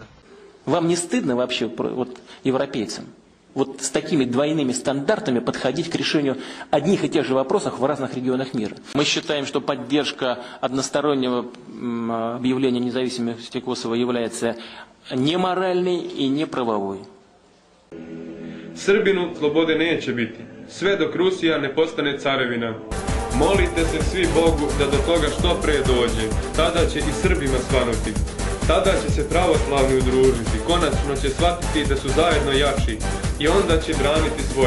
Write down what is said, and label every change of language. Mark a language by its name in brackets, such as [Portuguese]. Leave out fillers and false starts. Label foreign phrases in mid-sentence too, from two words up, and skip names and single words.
[Russian] Вам не стыдно вообще, вот, европейцам, вот с такими двойными стандартами подходить к решению одних и тех же вопросов в разных регионах мира? Мы считаем, что поддержка одностороннего объявления независимости Косово является [Serbian] nemoralni i nepravovoj. Srbinu slobode neće biti, sve dok Rusija ne postane carevina. Molite se svi Bogu da do toga što pre dođe, tada će i Srbima svanuti. Tada će se pravoslavni udružiti, konačno će shvatiti da su zajedno jači i onda će braniti svoje.